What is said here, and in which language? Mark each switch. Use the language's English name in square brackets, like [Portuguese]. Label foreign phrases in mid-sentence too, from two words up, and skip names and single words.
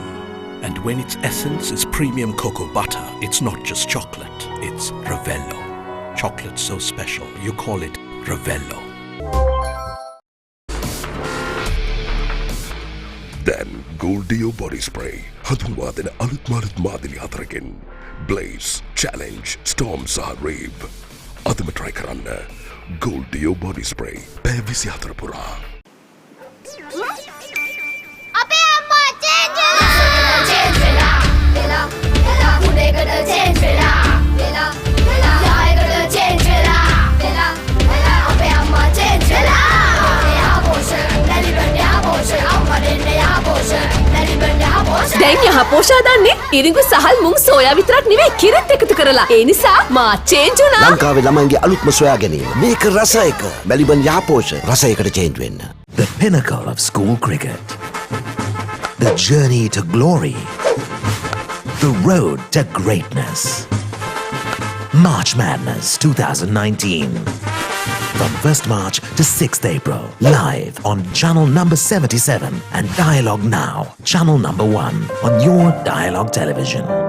[English] And when its essence is premium cocoa butter, it's not just chocolate, it's Ravello. Chocolate so special, you call it Ravello. Then Goldeo body spray. [Sinhala] හඳුන්වාදෙන අලුත් මාදිලි හතරකින්. Blaze, Challenge, Storm සහ Rave. අදම try කරන්න. [English] Goldeo body spray. [Sinhala] පැය 24 පුරා. අපේ අම්මා change වෙලා වෙලා උඩේකට change වෙලා වෙලා යායකට change වෙලා වෙලා අපේ අම්මා change වෙලා දැන් යහපෝෂා දන්නේ ඉරිඟු සහල් මුං සෝයා විතරක් නෙවෙයි කිරිත් එකතු කරලා. ඒ නිසා මා චේන්ජ් වුණා. ලංකාවේ ළමයින්ගේ අලුත්ම සොයා ගැනීම. මේක රස එක. මැලිබන් යහපෝෂ රස එකට චේන්ජ් වෙන්න. [English] The pinnacle of school cricket. The journey to glory. The road to greatness. March Madness 2019. From 1st March to 6th April, live on channel number 77 and Dialogue Now, channel number 1 on your Dialogue television.